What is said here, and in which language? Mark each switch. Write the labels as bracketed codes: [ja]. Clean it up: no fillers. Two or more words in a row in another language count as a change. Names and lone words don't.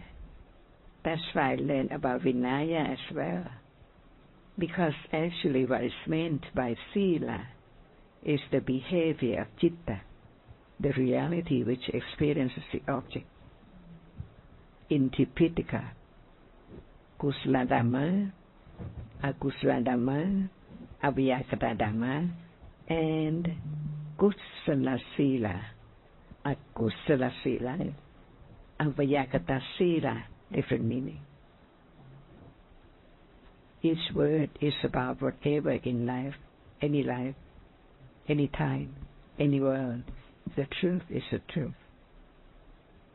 [en] That's why I learned about Vinaya as well. Because actually what is meant by sila is the behavior of citta, the reality which experiences the object. [pi] In Tipitaka, kusala dhamma, akusala dhamma, avyakata dhamma, and kusala sila, akusala sila, avyakata sila, [en] different meaning. Each word is about whatever in life, any time, any world. The truth is the truth.